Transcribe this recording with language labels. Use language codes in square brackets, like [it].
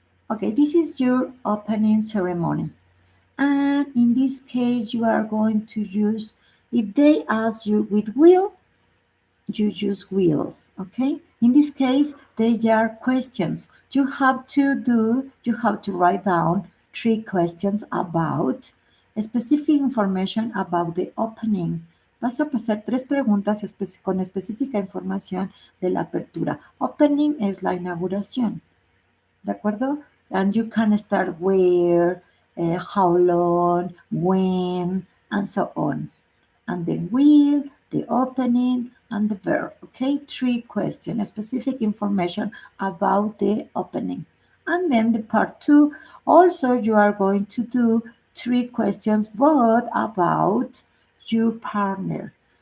[en] Okay, this is your opening ceremony. And in this case, you are going to use, if they ask you with will, you use will. Okay? In this case, they are questions. You have to write down 3 questions about specific information about the opening. [es] Vas a pasar 3 preguntas con específica información de la apertura. Opening es la inauguración. ¿De acuerdo? [en] And you can start where, how long, when, and so on. And the will, the opening, and the verb. Okay, 3 questions, specific information about the opening. And then the part 2, also you are going to do 3 questions, but about your partner.